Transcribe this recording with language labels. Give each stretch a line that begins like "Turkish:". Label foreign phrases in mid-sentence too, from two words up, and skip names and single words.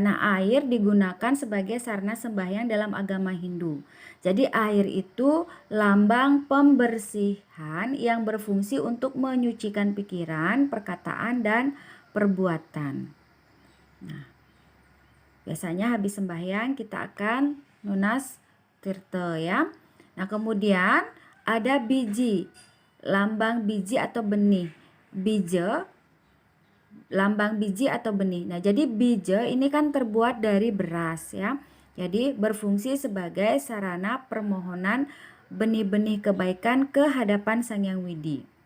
Indonesian: Nah, air digunakan sebagai sarana sembahyang dalam agama Hindu. Jadi air itu lambang pembersihan yang berfungsi untuk menyucikan pikiran, perkataan, dan perbuatan. Nah, biasanya habis sembahyang kita akan nunas tirta ya. Nah, kemudian ada biji, lambang biji atau benih. Bija, lambang biji atau benih. Nah, jadi bija ini kan terbuat dari beras ya. Jadi berfungsi sebagai sarana permohonan benih-benih kebaikan ke hadapan Sang Hyang Widi.